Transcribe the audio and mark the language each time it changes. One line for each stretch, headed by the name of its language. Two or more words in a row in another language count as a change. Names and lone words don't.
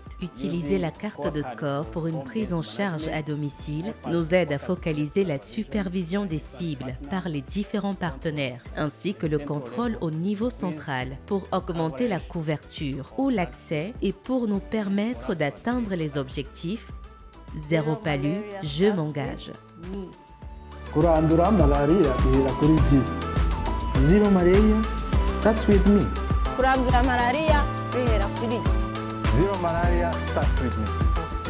French: Utiliser la carte de score pour une prise en charge à domicile nous aide à focaliser la supervision des cibles par les différents partenaires, ainsi que le contrôle au niveau central pour augmenter la couverture ou l'accès et pour nous permettre d'atteindre les objectifs. Zéro palu, je m'engage.
Rundi: Kurandura malaria bihera kuri G.
English: Zero malaria starts with me.
Rundi: Kurandura malaria bihera kuri G.
English: Zero malaria starts with me.